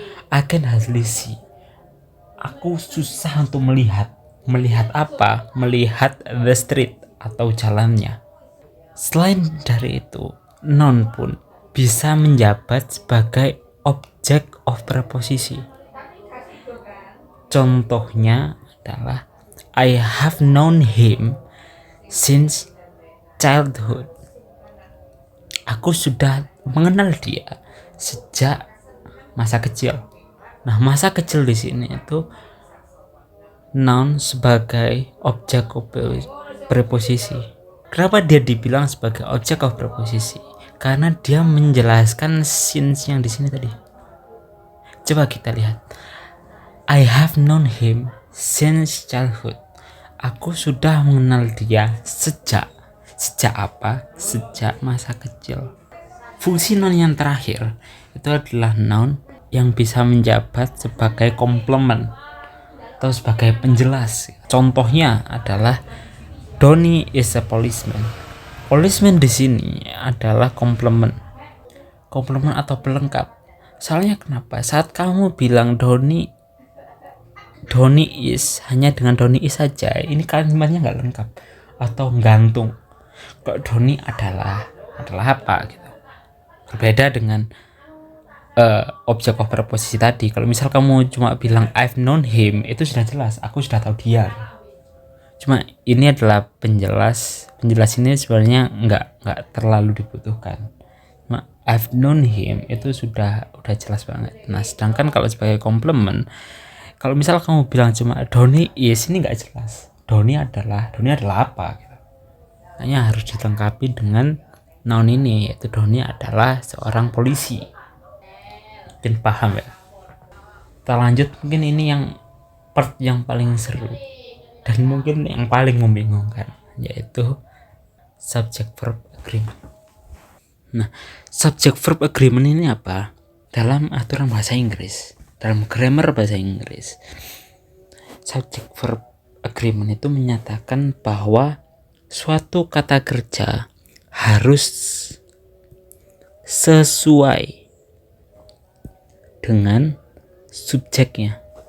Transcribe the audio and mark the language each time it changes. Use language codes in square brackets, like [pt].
[en] I can hardly see. [id] Aku susah untuk melihat. Melihat apa? Melihat [en] the street [id] atau jalannya. Selain dari itu, noun pun bisa menjabat sebagai objek of preposisi. Contohnya adalah [en] I have known him since childhood. [id] Aku sudah mengenal dia sejak masa kecil. Nah, masa kecil di sini itu noun sebagai objek of preposisi. Kenapa dia dibilang sebagai objek of preposisi? Karena dia menjelaskan since yang di sini tadi. Coba kita lihat. [en] I have known him since childhood. [id] Aku sudah mengenal dia sejak apa? Sejak masa kecil. Fungsi noun yang terakhir itu adalah noun yang bisa menjabat sebagai komplement atau sebagai penjelas. Contohnya adalah [en] Donnie is a policeman. [id] Policeman di sini adalah komplement atau pelengkap. Soalnya kenapa? Saat kamu bilang [en] Donnie is [id] hanya dengan Donnie is saja, ini kalimatnya nggak lengkap atau gantung. Kok Donnie adalah apa gitu. Berbeda dengan objek of preposisi tadi. Kalau misal kamu cuma bilang [en] I've known him, [id] itu sudah jelas, aku sudah tahu dia. Cuma ini adalah penjelas ini sebenarnya nggak terlalu dibutuhkan. Cuma [en] I've known him [id] itu sudah jelas banget. Nah, sedangkan kalau sebagai komplement, kalau misal kamu bilang cuma [en] Donnie is, [id] ini nggak jelas. Donnie adalah apa gitu. Hanya harus dilengkapi dengan noun ini, yaitu Donnie adalah seorang polisi. Mungkin paham ya. Kita lanjut, mungkin ini yang part yang paling seru dan mungkin yang paling membingungkan, yaitu subject verb agreement. Nah, subject verb agreement ini apa? Dalam aturan bahasa Inggris, dalam grammar bahasa Inggris, subject verb agreement itu menyatakan bahwa suatu kata kerja harus sesuai dengan subjeknya.